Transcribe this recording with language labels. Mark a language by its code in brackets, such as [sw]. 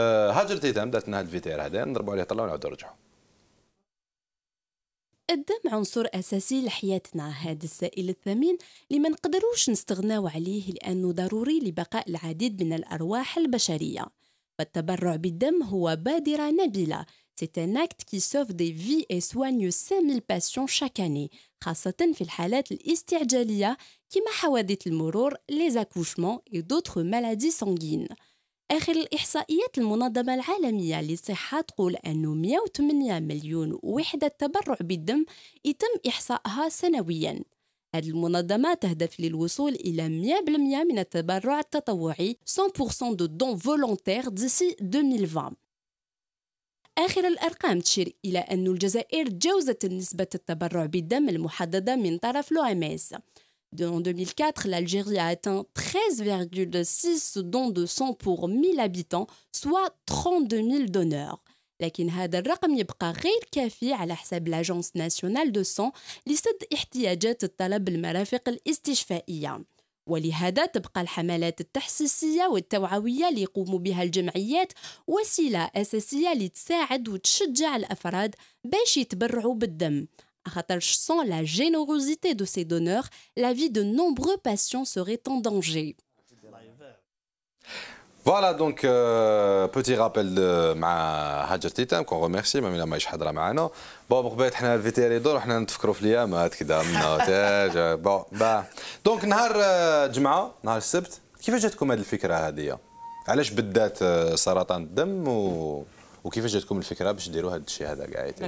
[ar] هاجر تيتام دارت لنا هذا الفيديو هذا نضربوا عليه طلع ونعاودوا نرجعوا. الدم عنصر أساسي لحياتنا، هذا السائل الثمين اللي ما نقدروش نستغناو عليه لأنه ضروري لبقاء العديد من الأرواح البشرية. فالتبرع بالدم هو بادرة نبيلة. [fr] C'est un acte qui sauve des vies et soigne 5000 patients chaque année، [ar] خاصة في الحالات الاستعجالية كما حوادث المرور، [fr] les accouchements et d'autres maladies sanguines. [ar] آخر الإحصائيات المنظمة العالمية للصحة تقول أنه 108 مليون وحدة تبرع بالدم يتم إحصائها سنوياً. هذه المنظمة تهدف للوصول إلى 100% من التبرع التطوعي [fr] 100% de dons volontaires d'ici 2020. [ar] آخر الأرقام تشير إلى أن الجزائر تجاوزت نسبة التبرع بالدم المحددة من طرف l'OMS. [fr] En 2004, l'Algérie a atteint 13,6 dons de sang pour 1000 habitants, soit 32 000 donneurs. [ar] لكن هذا الرقم يبقى غير كافي على حساب l'Agence nationale de sang لسد احتياجات الطلب المرافق الاستشفائية. ولهذا تبقى الحملات التحسيسية والتوعوية اللي يقوم بها الجمعيات وسيلة أساسية لتساعد وتشجع الأفراد باش يتبرعوا بالدم. [fr] Sans la générosité de ces donneurs, la vie de nombreux patients serait en danger. Voilà donc petit rappel [ar] مع هاجر تيتام كون ريميرسي ما ماهيش حاضره معنا. بون بقيت حنا الفيتيري دور وحنا نتفكروا في الايامات كذا من نوتاج بون دونك نهار الجمعه نهار السبت كيفاش جاتكم هذه الفكره هذه؟ علاش بالذات سرطان الدم وكيفاش جاتكم الفكره باش ديروا هذا الشيء هذا كاع؟